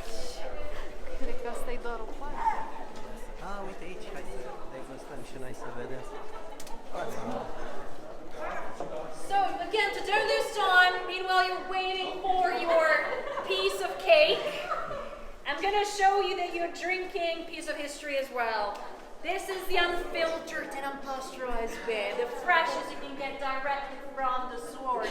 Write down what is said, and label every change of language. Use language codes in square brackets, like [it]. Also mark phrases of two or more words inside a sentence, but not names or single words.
[ro] Cred că asta e doar o parte. A, uite aici, hai să degustăm și noi să vedem. [en] So again, to don't lose time, meanwhile you're waiting for your piece of cake, I'm going to show you that you're drinking piece of history as well. This is the unfiltered and unpasteurized beer, the freshest you can get directly from the source.